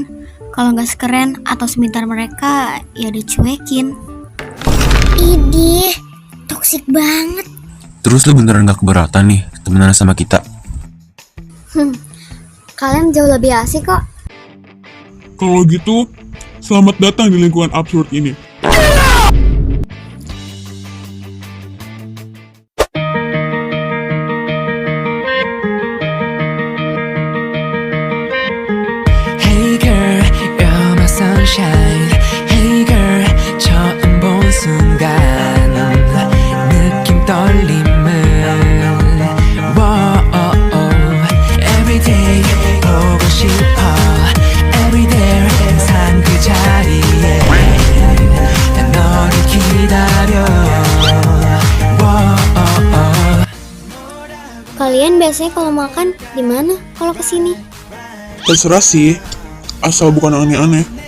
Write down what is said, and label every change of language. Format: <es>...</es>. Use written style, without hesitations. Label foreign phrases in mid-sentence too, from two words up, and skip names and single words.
<id>Kalau nggak sekeren atau sebentar mereka, ya dicuekin. Idih, toksik banget. Terus lu beneran gak keberatan nih temenan sama kita? Kalian jauh lebih asik kok. Kalau gitu, selamat datang di lingkungan absurd ini.</id> <en>Hey girl, you're my sunshine. Hey girl,</en> <ko>처음 본 순간 느낌 떨림은 Everyday 보고 싶어. Everyday 항상 그 자리에 난 너를 기다려.</ko> <id>Kalian biasanya kalau makan di mana kalau kesini? Terserah sih, asal bukan aneh-aneh.</id>